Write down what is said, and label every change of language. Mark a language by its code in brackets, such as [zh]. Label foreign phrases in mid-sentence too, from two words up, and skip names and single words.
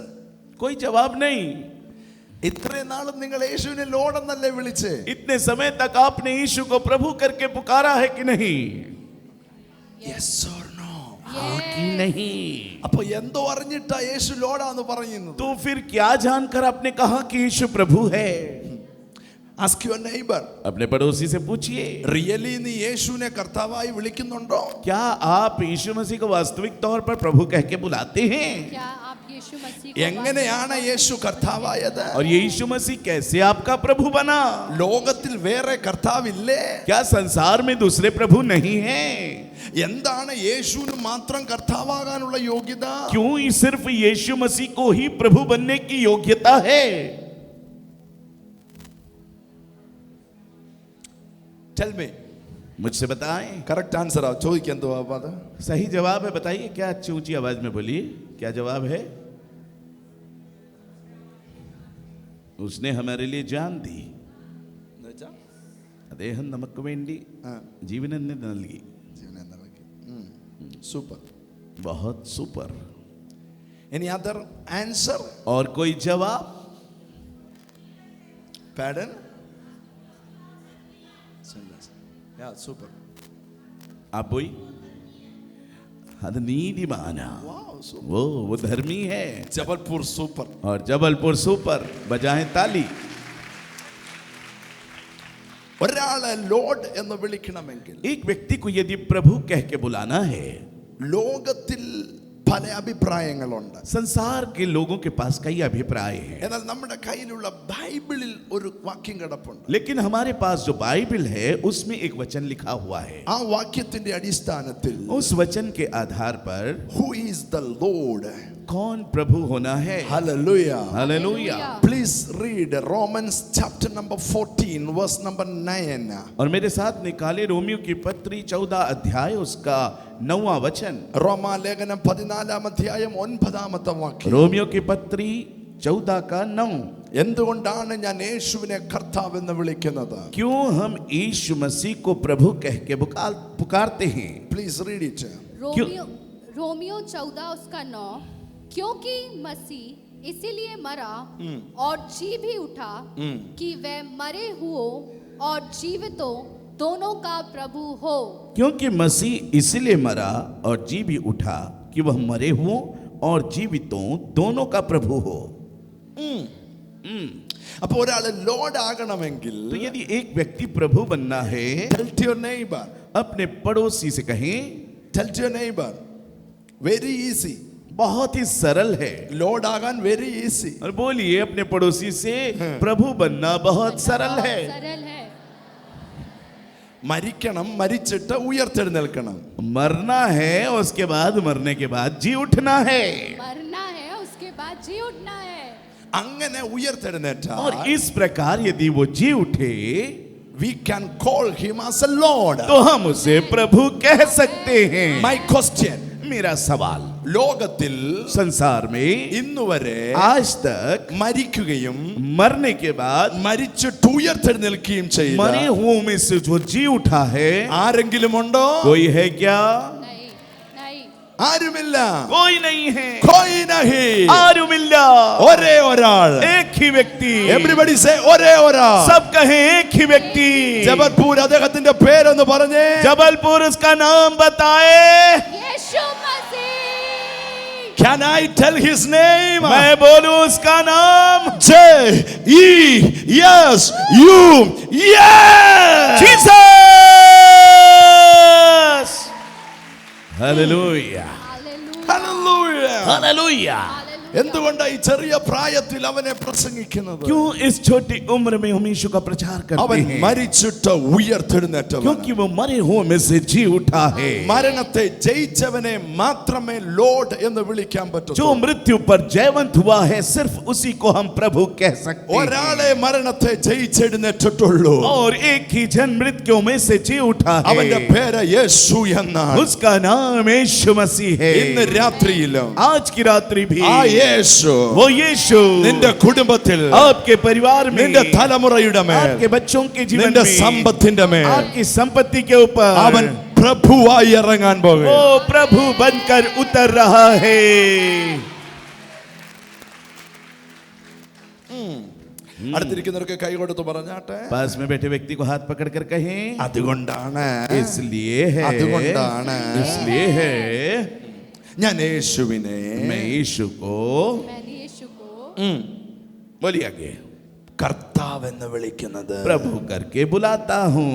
[hi] कोई जवाब नहीं. [ml] ഇത്രയും നാളും നിങ്ങൾ യേശുവിനെ ലോർഡ് എന്നല്ലേ വിളിച്ചേ? [hi] इतने समय तक आपने यीशु को प्रभु करके पुकारा है कि नहीं? [en] Yes or no? [hi] हाँ कि नहीं? [ml] അപ്പൊ എന്തോ അറിഞ്ഞിട്ടാ യേശു ലോർഡാന്ന് പറയുന്നത്? [hi] तो फिर क्या जानकर आपने कहा कि यीशु प्रभु है? [en] Ask your neighbor. [hi] अपने पड़ोसी से पूछिए, [ml] റിയലി നീ യേശുവിനെ കർത്താവായി വിളിക്കുന്നുണ്ടോ? [hi] क्या आप यीशु मसीह को वास्तविक तौर पर प्रभु कह के बुलाते हैं? क्या आप यीशु मसीह को [ml] എങ്ങനെയാണ് യേശു കർത്താവായത്? [hi] और ये यीशु मसीह कैसे आपका प्रभु बना? [ml] ലോകത്തിൽ വേറെ കർത്താവില്ലേ? [hi] क्या संसार में दूसरे प्रभु नहीं हैं? [ml] എന്താണ് യേശുവിന് മാത്രം കർത്താവാകാനുള്ള യോഗ്യത? [hi] क्यों ही सिर्फ यीशु मसीह को ही प्रभु बनने की योग्यता है? [en] Tell me. [hi] मुझसे बताएं. [en] correct answer [ml] ആ ചോദിക്കാൻ എന്തോ അത്? [hi] सही जवाब है, बताइए. क्या अच्छी ऊंची आवाज में बोलिए, क्या जवाब है? उसने हमारे लिए जान दी. [ml] അദ്ദേഹം നമുക്ക് വേണ്ടി ജീവൻ നൽകി. സൂപ്പർ. [hi] बहुत सुपर. [en] Any other answer? [hi] और कोई जवाब? [en] Pardon? Ya super. [hi] आप बोई. [ml] അത് നീതിമാനാ. [en] Wow super. [hi] वो धर्मी है. [ml] ജബൽപൂർ സൂപ്പർ. [hi] और जबलपुर सुपर. बजाएं ताली. [ml] ഒരാളെ ലോർഡ് എന്ന് വിളിക്കണമെങ്കിൽ [hi] एक व्यक्ति को यदि प्रभु कह के बुलाना है, [ml] ലോകത്തിൽ പല അഭിപ്രായങ്ങളുണ്ട്. [hi] संसार के लोगों के पास कई अभिप्राय हैं, [ml] എന്നാൽ നമ്മുടെ കയ്യിലുള്ള ബൈബിളിൽ ഒരു വാക്യം കിടപ്പുണ്ട്. [hi] लेकिन हमारे पास जो बाइबल है उसमें एक वचन लिखा हुआ है. [ml] ആ വാക്യത്തിന്റെ അടിസ്ഥാനത്തിൽ [hi] उस वचन के आधार पर [en] Who is the Lord? [hi] कौन प्रभु होना है? [ml] ഹല്ലേലൂയ. [hi] हालेलुया. [en] Please read Romans chapter number 14 verse number 9. [hi] और मेरे साथ निकाले रोमियो की पत्री 14 अध्याय उसका 9वां वचन. [ml] റോമാലേഖനം 14 അധ്യായം 9 വാക്യം. [hi] रोमियो की पत्री 14 का 9. [ml] എന്തുകൊണ്ടാണ് ഞാൻ യേശുവിനെ കർത്താവ് എന്ന് വിളിക്കുന്നത്? [hi] क्यों हम यीशु मसीह को प्रभु कह के पुकारते हैं? [en] Please read it. [hi] रोमियो 14 उसका 9. क्योंकि मसीह इसीलिए मरा और जी भी उठा कि वह मरे हुओं और जीवितों दोनों का प्रभु हो. क्योंकि मसीह इसलिए मरा और जी भी उठा कि वह मरे हुओं और जीवितों दोनों का प्रभु हो. [ml] അപ്പോൾ ഒരാള് ലോർഡ് ആകണമെങ്കിൽ [hi] तो यदि एक व्यक्ति प्रभु बनना है, [en] tell to your neighbor. [hi] अपने पड़ोसी से कहें. [en] tell to your neighbor. very easy. [hi] बहुत ही सरल है. [ml] ലോർഡ് ആകാൻ [en] very easy. [hi] और बोलिए अपने पड़ोसी से, प्रभु बनना बहुत सरल है. सरल है. [ml] മരിക്കണം, മരിച്ചിട്ട് ഉയർത്തെഴുന്നേൽക്കണം. [hi] मरना है, उसके बाद मरने के बाद जी उठना है. मरना है उसके बाद जी उठना है. [ml] അങ്ങനെ ഉയർത്തെഴുന്നേറ്റാൽ [hi] और इस प्रकार यदि वो जी उठे [en] we can call him as a Lord. [hi] तो हम उसे प्रभु कह सकते हैं. [en] My question. [hi] मेरा सवाल, [ml] ലോകത്തിൽ [hi] संसार में [ml] ഇന്നുവരെ [hi] आज तक [ml] മരിക്കുകയും [hi] मरने के बाद [ml] മരിച്ചിട്ട് ഉയർത്തെഴുന്നേൽക്കുകയും ചെയ്ത [hi] मरे हुओं में से जो जी उठा है, [ml] ആരെങ്കിലും ഉണ്ടോ? [hi] कोई है क्या? नहीं नहीं. [ml] ആരുമില്ല. [hi] कोई नहीं है. कोई नहीं. [ml] ആരുമില്ല. ഒരേ ഒരാൾ. [hi] एक ही व्यक्ति, [en] Everybody say [ml] ഒരേ ഒരാൾ. [hi] सब कहें एक ही व्यक्ति. [ml] ജബൽപൂർ അദ്ദേഹത്തിന്റെ പേരെന്ന് പറഞ്ഞേ. [hi] जबलपुर उसका नाम बताए. यीशु मसीह. [en] Can I tell his name? [hi] मैं बोलूं उसका नाम [en] J-E-S-U. Yes. [hi] जीसस. हालेलुया. हालेलुया. Hallelujah. हालेलुया. [ml] എന്തുകൊണ്ടാണ് ഈ ചെറിയ പ്രായത്തിൽ അവനെ പ്രസംഗിക്കുന്നത്? [hi] क्यों इस छोटी उम्र में हम यीशु का प्रचार करते [ml] അവൻ [hi] हैं? [ml] മരിച്ചിട്ട് ഉയർത്തെഴുന്നേറ്റവൻ. [hi] क्योंकि वो मरे हुए में से जी उठा है. [ml] മരണത്തെ ജയിച്ചവനെ മാത്രമേ ലോർഡ് എന്ന് വിളിക്കാൻ പറ്റൂ. [hi] जो मृत्यु पर जयवंत हुआ है सिर्फ उसी को हम प्रभु कह सकते हैं. [ml] ഒരാളെ മരണത്തെ ജയിച്ചെഴുന്നേറ്റിട്ടുള്ളൂ. [hi] और एक ही जन मृत्यु में से जी उठा [ml] അവന്റെ [hi] है. [ml] പേര് യേശു എന്നാണ്. [hi] उसका नाम यीशु मसीह है. [ml] ഇന്ന് രാത്രിയിലും [hi] आज की रात्रि भी [ml] ആ യേശു [hi] वो यीशु [ml] നിന്റെ കുടുംബത്തിൽ, [hi] आपके परिवार में, [ml] നിന്റെ തലമുറയുടെ മേൽ, [hi] आपके बच्चों के जीवन [ml] നിന്റെ [hi] में, [ml] സമ്പത്തിന്റെ മേൽ [hi] आपकी संपत्ति के ऊपर [ml] അവൻ പ്രഭുവായി ഇറങ്ങാൻ പോകും. [hi] वो प्रभु बनकर उतर रहा है. [ml] അടുത്തിരിക്കുന്നവർക്ക് കൈ കൊടുത്ത് പറഞ്ഞാട്ടെ. [hi] पास में बैठे व्यक्ति को हाथ पकड़कर कहें, [ml] അതുകൊണ്ടാണ് [hi] इसलिए है, [ml] അതുകൊണ്ടാണ് [hi] इसलिए है [ml] ഞാൻ യേശുവിനെ [hi] मैं यीशु को, मैंने यीशु को बोलिए आगे, [ml] കർത്താവ് എന്ന് വിളിക്കുന്നത്. [hi] प्रभु करके बुलाता हूँ.